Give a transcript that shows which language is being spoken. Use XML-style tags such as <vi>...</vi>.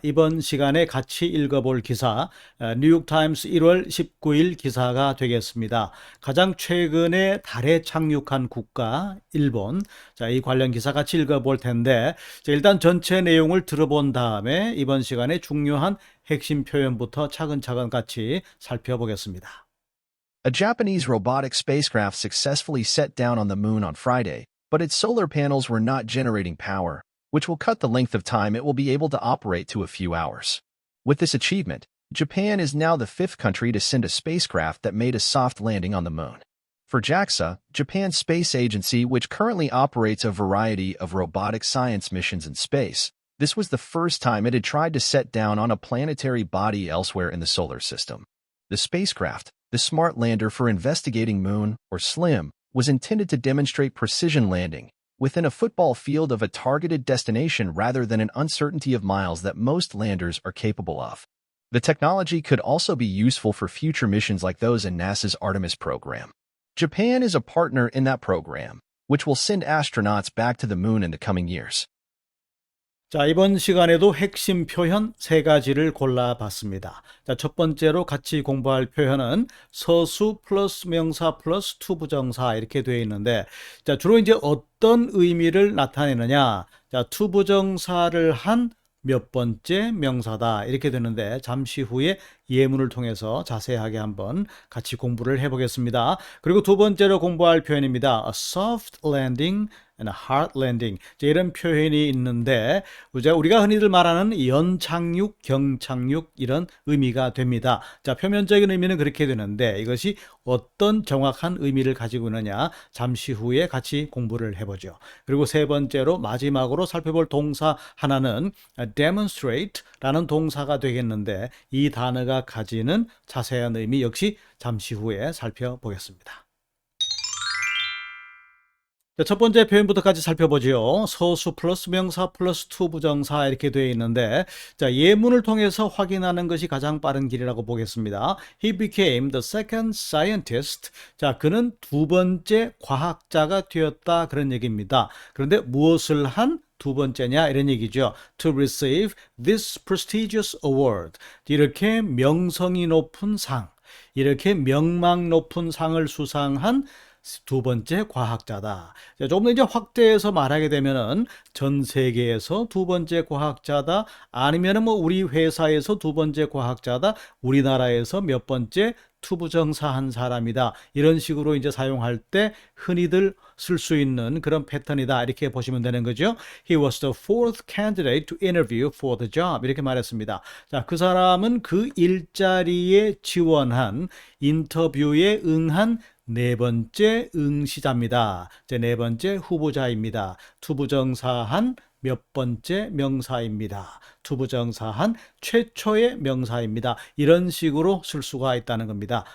<ko>이번 시간에 같이 읽어볼 기사, 뉴욕타임스 1월 19일 기사가 되겠습니다. 가장 최근에 달에 착륙한 국가, 일본. 자, 이 관련 기사 같이 읽어볼 텐데, 자, 일단 전체 내용을 들어본 다음에 이번 시간에 중요한 핵심 표현부터 차근차근 같이 살펴보겠습니다.</ko> <en>A Japanese robotic spacecraft successfully set down on the moon on Friday, but its solar panels were not generating power, which will cut the length of time it will be able to operate to a few hours. With this achievement, Japan is now the fifth country to send a spacecraft that made a soft landing on the moon. For JAXA, Japan's space agency, which currently operates a variety of robotic science missions in space, this was the first time it had tried to set down on a planetary body elsewhere in the solar system. The spacecraft, the Smart Lander for Investigating Moon, or SLIM, was intended to demonstrate precision landing within a football field of a targeted destination rather than an uncertainty of miles that most landers are capable of. The technology could also be useful for future missions like those in NASA's Artemis program. Japan is a partner in that program, which will send astronauts back to the moon in the coming years.</en> <ko>자, 이번 시간에도 핵심 표현 세 가지를 골라봤습니다. 자, 첫 번째로 같이 공부할 표현은 서수 플러스 명사 플러스 투 부정사 이렇게 되어 있는데, 자, 주로 이제 어떤 의미를 나타내느냐? 자, 투 부정사를 한 몇 번째 명사다 이렇게 되는데, 잠시 후에 예문을 통해서 자세하게 한번 같이 공부를 해보겠습니다. 그리고 두 번째로 공부할 표현입니다.</ko> <en>A soft landing and a hard landing.</en> <ko>이런 표현이 있는데, 우리가 흔히들 말하는 연착륙, 경착륙 이런 의미가 됩니다. 자, 표면적인 의미는 그렇게 되는데 이것이 어떤 정확한 의미를 가지고 있느냐 잠시 후에 같이 공부를 해보죠. 그리고 세 번째로 마지막으로 살펴볼 동사 하나는 demonstrate라는 동사가 되겠는데, 이 단어가 가지는 자세한 의미 역시 잠시 후에 살펴보겠습니다. 자, 첫 번째 표현부터 같이 살펴보죠. 서수 플러스 명사 플러스 투 부정사 이렇게 되어 있는데, 자, 예문을 통해서 확인하는 것이 가장 빠른 길이라고 보겠습니다.</ko> <en>He became the second scientist.</en> <ko>자, 그는 두 번째 과학자가 되었다 그런 얘기입니다. 그런데 무엇을 한 두 번째냐 이런 얘기죠.</ko> <en>To receive this prestigious award.</en> <ko>이렇게 명성이 높은 상, 이렇게 명망 높은 상을 수상한 두 번째 과학자다. 조금 더 이제 확대해서 말하게 되면은 전 세계에서 두 번째 과학자다, 아니면은 뭐 우리 회사에서 두 번째 과학자다, 우리나라에서 몇 번째 투부정사 한 사람이다. 이런 식으로 이제 사용할 때 흔히들 쓸 수 있는 그런 패턴이다. 이렇게 보시면 되는 거죠.</ko> <en>He was the fourth candidate to interview for the job.</en> <ko>이렇게 말했습니다. 자, 그 사람은 그 일자리에 지원한 인터뷰에 응한 네 번째 응시자입니다. 네 번째 후보자입니다. 투부정사한 몇 번째 명사입니다. 투부정사한 최초의 명사입니다. 이런 식으로 쓸 수가 있다는 겁니다.</ko>